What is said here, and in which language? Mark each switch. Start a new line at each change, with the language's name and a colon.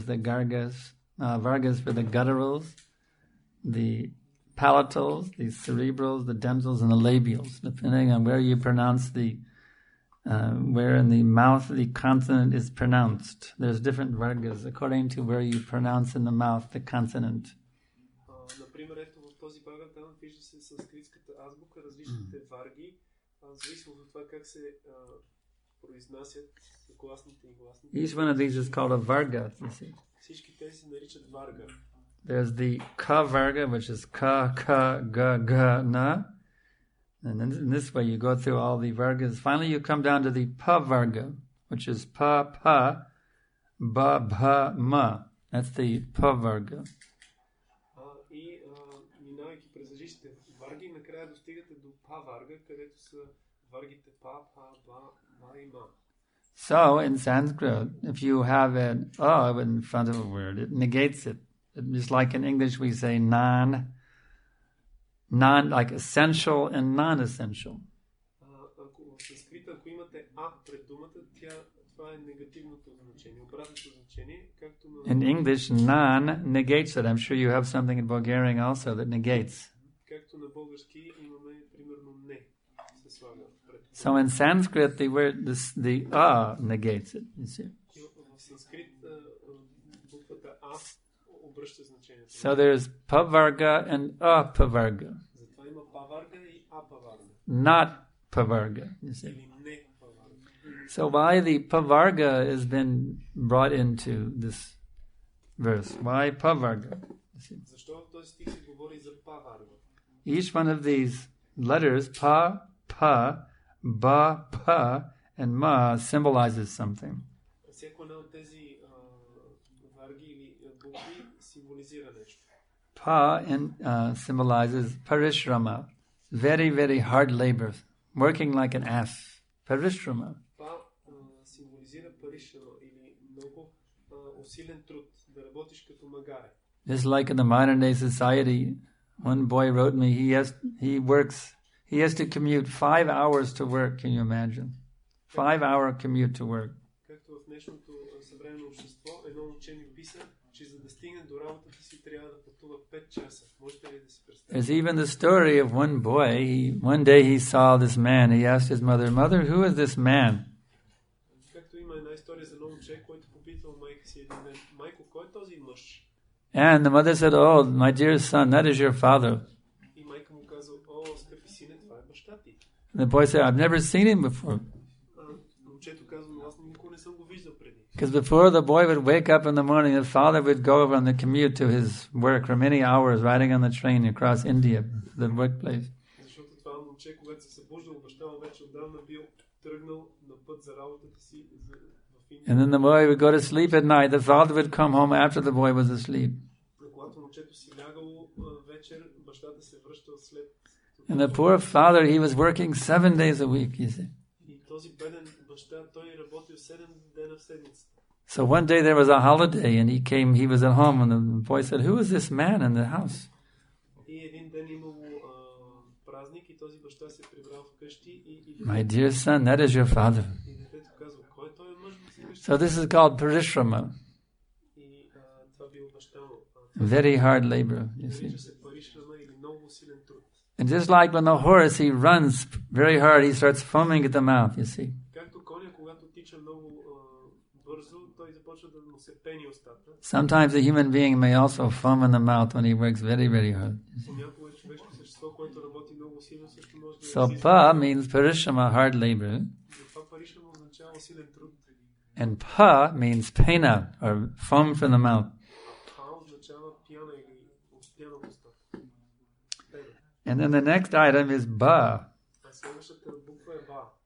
English: There's the vargas for the gutturals, the palatals, the cerebrals, the dentals, and the labials, depending on where you pronounce where in the mouth the consonant is pronounced. There's different vargas according to where you pronounce in the mouth the consonant.
Bulgarian: Например, ето в този Бхагаватам вижда се санскритската азбука, различните варги, зависимо от това как се произнасят гласните и гласните.
English: Each one of these is called a varga, you see.
Bulgarian: Всички тези се наричат варга.
English: There's the ka varga, which is ka, ka, ga, ga, na. And then in this way you go through all the vargas. Finally you come down to the pa varga, which is pa, pa, ba, ba, ma. That's the pa varga.
Bulgarian: И минавайки през различните варги, накрая достигате до па варга, където са варгите па, па, ба, ма и ма.
English: So in Sanskrit, if you have an a in front of a word, it negates it. Just like in English we say non, like essential and non-essential.
Bulgarian: В санскрита, ако имате а пред думата, това е негативното значение, обратното значение, както на...
English: In English, non negates it. I'm sure you have something in Bulgarian also that negates.
Bulgarian: Както на български имаме примерно не се слага пред.
English: So in Sanskrit, the word the negates it. You see.
Bulgarian: В санскрит буквата а обръща значението.
English: So there's pavarga and apavarga.
Bulgarian: Затова има паварга и апаварга.
English: Not pavarga. You see.
Bulgarian: Или не паварга.
English: So why the pavarga has been brought into this verse? Why pavarga? You see.
Bulgarian: Защо в този стих се говори за паварга?
English: Each one of these letters, pa, pa, ba, pa, and ma, symbolizes something.
Bulgarian: Всяко една от тези варги или букви символизира нещо.
English: Pa symbolizes parishrama, very, very hard labor, working like an ass. Parishrama.
Bulgarian: Па символизира паришрама или много усилен труд, да работиш като магаре.
English: Just like in the modern day society, one boy wrote me, he has to commute 5 hours to work, can you imagine? 5-hour commute to work.
Bulgarian: Както в днешното съвременно общество, едно учение писа, че за да стигне до работата си трябва да пътува 5 часа. Можете ли да си представите?
English: There's even the story of one boy, one day he saw this man, he asked his mother, "Mother, who is this man?"
Bulgarian: Както има една история за едно момче, който попитал майка си един ден, майко, кой е този мъж?
English: And the mother said, "Oh, my dear son, that is your father."
Bulgarian: И майка му каза, о, скъпи сине, това е баща ти.
English: And the boy said, "I've never seen him before."
Bulgarian: Момчето казва, но аз никога не съм го виждал преди.
English: Because before the boy would wake up in the morning, the father would go on the commute to his work for many hours, riding on the train across India, the workplace.
Bulgarian: Защото това момче, когато се събуждал, баща му вече отдавна бил тръгнал на път за работата си в Индия.
English: And then the boy would go to sleep at night. The father would come home after the boy was asleep.
Bulgarian: Когато момчето си лягало вечер, бащата се връщал след.
English: And the poor father, he was working 7 days a week, you see.
Bulgarian: И този беден баща, той работил 7 дена в седмицата.
English: So one day there was a holiday and he was at home and the boy said, "Who is this man in the house?"
Bulgarian: И един ден имало празник и този баща се прибрал вкъщи и
English: My dear son, that is your father.
Bulgarian: и детето казва, кой е този мъж вкъщи?
English: So this is called parishrama.
Bulgarian: И това било баща му.
English: Very hard labor, you see.
Bulgarian: Нарича се паришрама или много усилен труд.
English: And just like when the horse, he runs very hard, he starts foaming at the mouth, you see.
Bulgarian: Както коня, когато тича много бързо, той започва да му се пени устата.
English: Sometimes a human being may also foam in the mouth when he works very, very hard.
Bulgarian: Понякога човешко същество, което работи много силно, също може да
English: So pa means parishrama, hard labor.
Bulgarian: Това паришрама означава усилен труд.
English: And pa means pena, or foam from the mouth.
Bulgarian: Това означава пяна или пяна уста.
English: And then the next item is ba.
Bulgarian: А следващата буква е ба.